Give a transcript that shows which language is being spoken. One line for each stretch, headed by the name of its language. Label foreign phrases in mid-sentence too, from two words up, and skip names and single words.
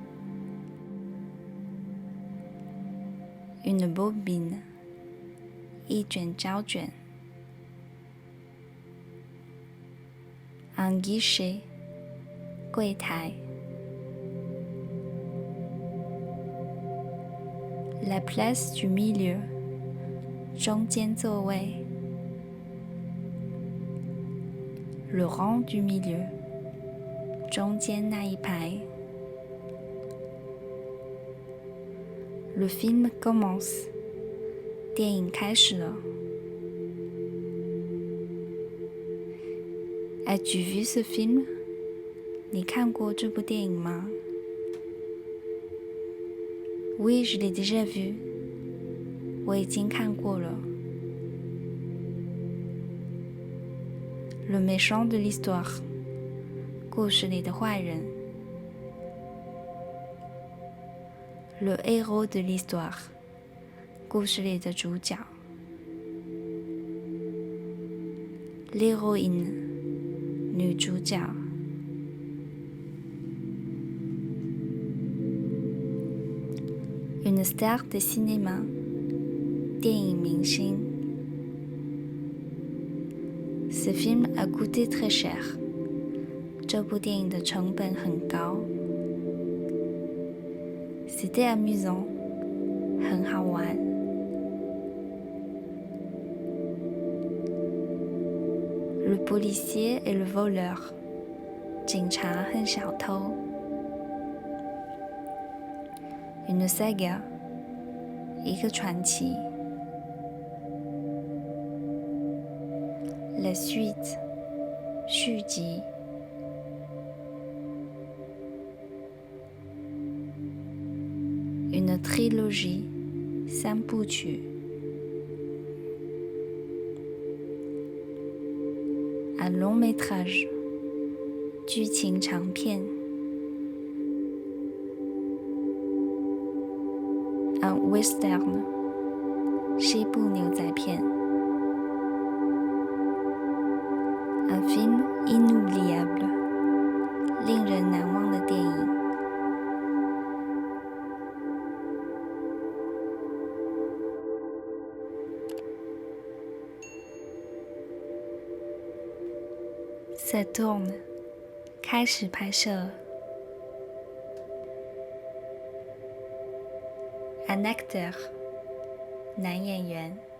French: Une bobine
Chinese: 一卷胶卷
French: Un guichet 柜台 La place du milieu
Chinese: 中间座位
French: Le rang du milieu
Chinese: 中间那一排
French: Le film commence
Chinese: 电影开始了
French: As-tu vu ce film?
Chinese: 你看过这部电影吗
French: Oui, je l'ai déjà vu
Chinese: 我已经看过了
French: Le méchant de l'histoire
Chinese: 故事里的坏人
French: Le héros de l'histoire
Chinese: 故事里的主角
French: L'héroïne 女主角 Une star de cinéma
Chinese: 电影明星
French: Ce film a coûté très cher
Chinese: 这部电影的成本很高
French: C'était amusant
Chinese: 很好玩
French: Le policier et le voleur
Chinese: 警察和小偷
French: Une saga
Chinese: 一个传奇
French: La suite 续集 Une trilogie 三部曲 Un long métrage
Chinese: 剧情长片
French: Un western
Chinese: 西部牛仔片
French: Un film inoubliable
Chinese: 令人难忘的电影
French: Ça tourne
Chinese: 开始拍摄
French: Un acteur 男演员